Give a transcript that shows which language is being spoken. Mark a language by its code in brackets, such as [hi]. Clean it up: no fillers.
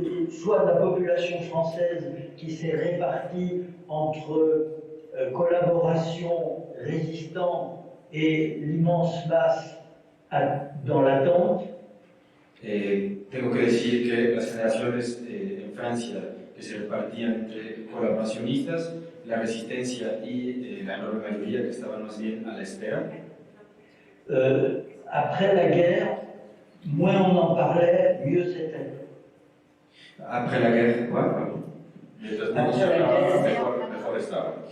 [fr] soit la population française qui s'est répartie entre collaboration, résistants et l'immense masse dans l'attente. [es] Tengo que decir que las generaciones en Francia que se repartían entre colaboracionistas, la resistencia y la enorme mayoría que estaban más bien a la espera. [fr] Après la guerre, moins on en parlait, mieux c'était. Après la guerre, quoi, pardon. [es] Mientras menos se hablaba, mejor estaba.